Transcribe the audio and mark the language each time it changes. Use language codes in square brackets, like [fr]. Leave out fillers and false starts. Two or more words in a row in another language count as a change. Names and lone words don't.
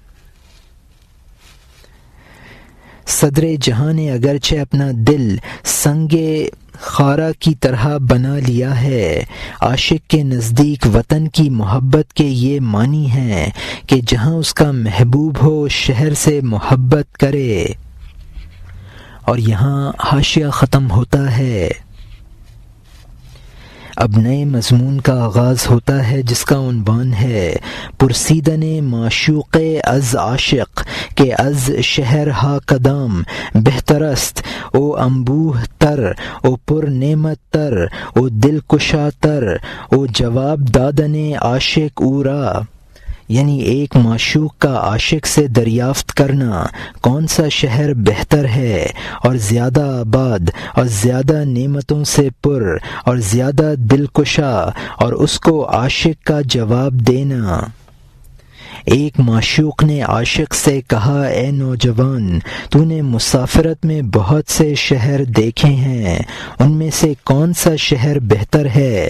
[ur] صدر جہاں نے اگرچہ اپنا دل سنگ خارا کی طرح بنا لیا ہے، عاشق کے نزدیک وطن کی محبت کے یہ معنی ہیں کہ جہاں اس کا محبوب ہو اس شہر سے محبت کرے۔ اور یہاں حاشیہ ختم ہوتا ہے۔ اب نئے مضمون کا آغاز ہوتا ہے جس کا عنوان ہے [fa] پرسیدن معشوق از عاشق کہ از شہر ہا کدام بہترست، او انبوہ تر، او پر نعمت تر، او دل کشا تر، او جواب دادن عاشق اورا، [ur] یعنی ایک معشوق کا عاشق سے دریافت کرنا کون سا شہر بہتر ہے اور زیادہ آباد اور زیادہ نعمتوں سے پر اور زیادہ دلکشا، اور اس کو عاشق کا جواب دینا۔ ایک معشوق نے عاشق سے کہا اے نوجوان، تو نے مسافرت میں بہت سے شہر دیکھے ہیں، ان میں سے کون سا شہر بہتر ہے؟